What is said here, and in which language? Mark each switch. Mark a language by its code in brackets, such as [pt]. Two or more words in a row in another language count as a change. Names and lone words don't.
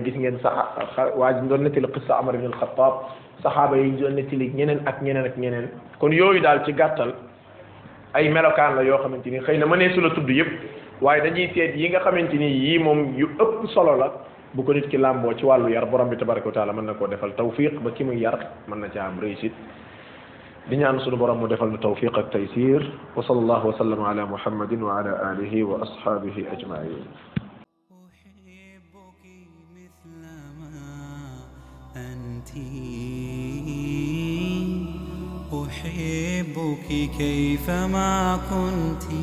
[wo] gis ngeen waa ji doon nettali qissa Amar ibn al-Khattab saxaaba yi doon nettali ñeneen ak ñeneen kon yooyu daal ci gàttal ay melokaan la yoo xamante ni xëy na mënee su la tudd yëpp waaye dañuy seet yi nga xamante ni yii moom yu ëpp solo la bu ko nit ki làmboo ci wàllu yar borom bi [ar] تبارك وتعالى [wo] mën na koo defal tawfiq ba ki muy yar mën na ca am réussite di ñaan sunu borom mu defal nu tawfiq ak taysir [ar] وصلى الله وسلم على محمد وعلى آله وأصحابه أجمعين أحبك كيفما كنت